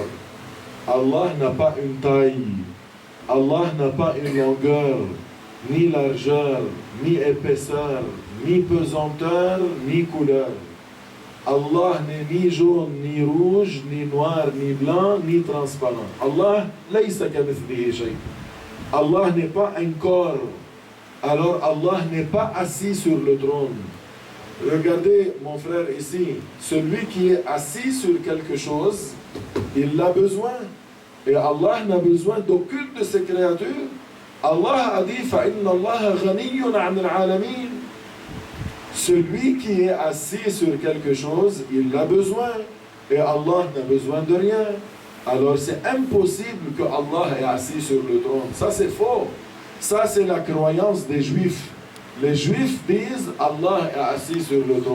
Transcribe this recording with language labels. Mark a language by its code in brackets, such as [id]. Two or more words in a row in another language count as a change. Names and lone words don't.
[fr] Allah n'a pas une taille. Allah n'a pas une longueur, ni largeur, ni épaisseur, ni pesanteur, ni couleur. Allah n'est ni jaune, ni rouge, ni noir, ni blanc, ni transparent. [ar] الله، ليس كمثله شيء. [fr] Allah n'est pas un corps. Alors Allah n'est pas assis sur le trône. Regardez mon frère ici, celui qui est assis sur quelque chose, il a besoin. Et Allah n'a besoin d'aucune de ses créatures. Allah a dit [ar] فَإِنَّ اللَّهَ غَنِيٌّ عَنِ الْعَالَمِينَ. [fr] Celui qui est assis sur quelque chose, il a besoin. Et Allah n'a besoin de rien. Alors c'est impossible que Allah est assis sur le trône. Ça c'est faux. Ça c'est la croyance des Juifs. Les Juifs disent Allah est assis sur le trône.